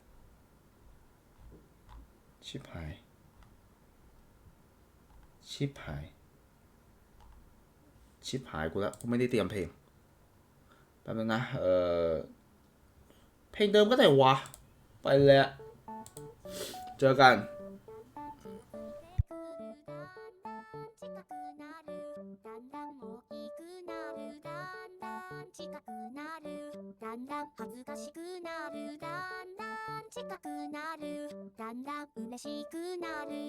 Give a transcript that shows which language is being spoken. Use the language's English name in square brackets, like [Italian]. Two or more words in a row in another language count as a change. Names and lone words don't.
[Thai] ชิบหายกูแล้วกูไม่ได้เตรียมเพลงแป๊บนึงนะเพลงเดิมก็ได้วะไปเลยเจอกัน [Japanese] だんだん恥ずかしくなるだんだん近くなるだんだん嬉しくなる